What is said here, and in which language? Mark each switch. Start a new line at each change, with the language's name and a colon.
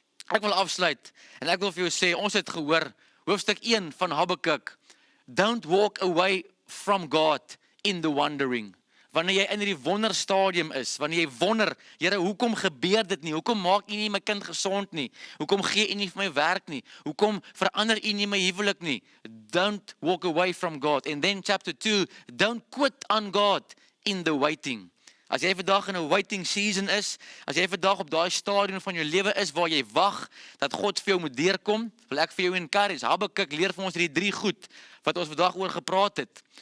Afrikaans: Ek wil afsluit, en ek wil vir jou sê, ons het gehoor, hoofstuk 1 van Habakuk, don't walk away from God in the wondering. Wanneer jy in die wonderstadium is, wanneer jy wonder, Here, hoekom gebeur dit nie? Hoekom maak u nie my kind gesond nie? Hoekom gee u nie vir my werk nie? Hoekom verander u nie my huwelik nie? Don't walk away from God.
English: And then chapter 2, don't quit on God in the waiting.
Afrikaans: As jy vandag in 'n waiting season is, as jy vandag op daai stadium van jou lewe is waar jy wag dat God vir jou moet deurkom, wil ek vir jou encourage. Habakuk leer vir ons hierdie 3 goed wat ons vandag oor gepraat het.